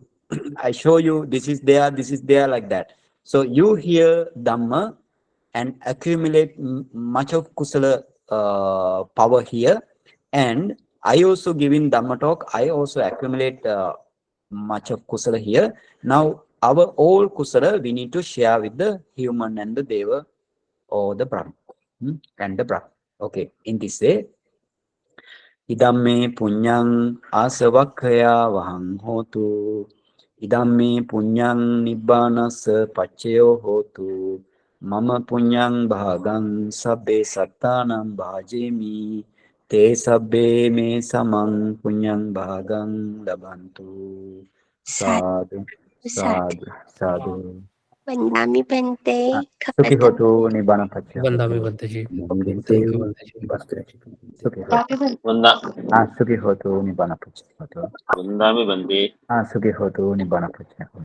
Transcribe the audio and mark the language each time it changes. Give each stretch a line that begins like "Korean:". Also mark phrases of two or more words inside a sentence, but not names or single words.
English: I show you this is there like that. So you hear Dhamma and accumulate much of kusala power here, and I also giving Dhamma talk. I also accumulate much of kusala here. Now our all kusala we need to share with the human and the deva or the Brahma and the Brahma. Okay, in this way,
Pali: idamme punyang asavakkaya vahang hotu. Idamme punyang nibbanasa pacceo hotu. Mama punyang bhagang sabbe sattanam bhajemi. Te sabbe me samang punyang bhagang labantu. Sadhu, sadhu, sadhu. Vandami Bhante. Sukhi hotu nibbana pacceo. Vandami Bhanteji.
English: Thank you.
Pali: Sukhi hotu nibbana pacceo. Vandami Bhante. Sukhi hotu nibbana pacceo.